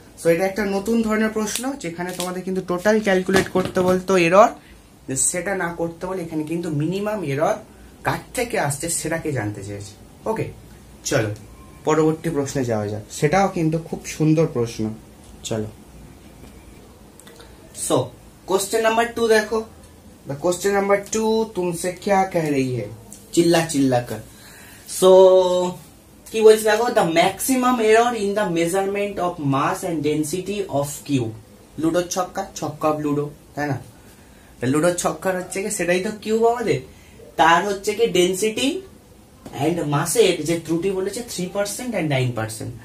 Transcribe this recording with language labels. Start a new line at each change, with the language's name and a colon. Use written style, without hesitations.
Bangla: So এটা একটা নতুন ধরনের প্রশ্ন যেখানে তোমাদের কিন্তু টোটাল ক্যালকুলেট করতে বলতো এরর, সেটা না করতে বলে এখানে কিন্তু মিনিমাম এরর কার থেকে আসছে সেটাকে জানতে চেয়েছে। ওকে, চলো পরবর্তী প্রশ্নে যাওয়া যাক, সেটাও কিন্তু খুব সুন্দর প্রশ্ন। চলো,
Hindi: सो क्वेश्चन नंबर 2 देखो। द क्वेश्चन नंबर 2 तुमसे क्या कह रही है, चिल्ला चिल्ला कर।
English: so
Bangla: কি বলছে দেখো,
English: The maximum error in the measurement of mass and density of cube.
Bangla: লুডোর ছক্কা, ছক্কা অফ লুডো, তাই না? লুডোর ছক্কার হচ্ছে কি সেটাই তো কিউব আমাদের, তার হচ্ছে কি ডেন্সিটি এন্ড মাসের যে ত্রুটি বলেছে 3% এন্ড 9%।